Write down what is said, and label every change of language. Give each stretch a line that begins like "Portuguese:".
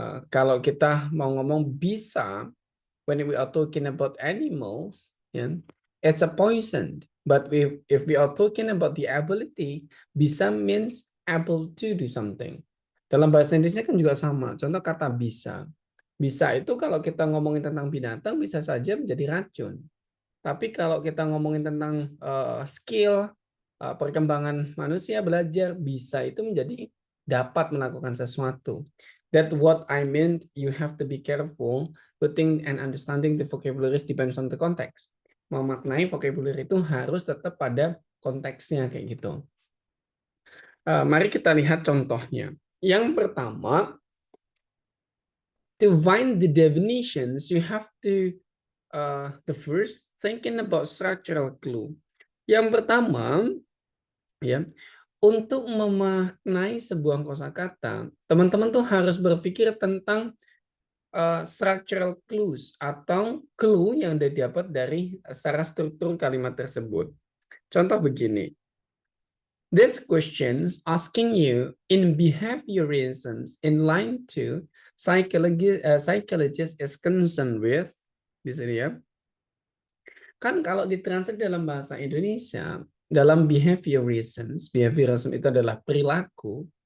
Indonesian: Kalau kita mau ngomong bisa,
English: when we are talking about animals, yeah, it's a poison. But if we are talking about the ability, bisa means able to do something.
Indonesian: Dalam bahasa Inggrisnya kan juga sama. Contoh kata bisa. Bisa itu kalau kita ngomongin tentang binatang bisa saja menjadi racun. Tapi kalau kita ngomongin tentang skill, perkembangan manusia belajar, bisa itu menjadi dapat melakukan sesuatu.
English: That what I meant, you have to be careful putting and understanding the vocabularies depends on the context.
Indonesian: Memaknai vocabulary itu harus tetap pada konteksnya kayak gitu. Mari kita lihat contohnya. Yang pertama,
English: to find the definitions, you have to the first thinking about structural clue.
Indonesian: Yang pertama, ya, untuk memaknai sebuah kosakata, teman-teman tuh harus berpikir tentang structural clues atau clue yang didapat dari secara struktur kalimat tersebut. Contoh begini.
English: This questions asking you in behaviorisms in line 2, psychologist is concerned with,
Indonesian: di sini ya. Kan kalau ditranslate dalam bahasa Indonesia, dalam behaviorism itu adalah perilaku.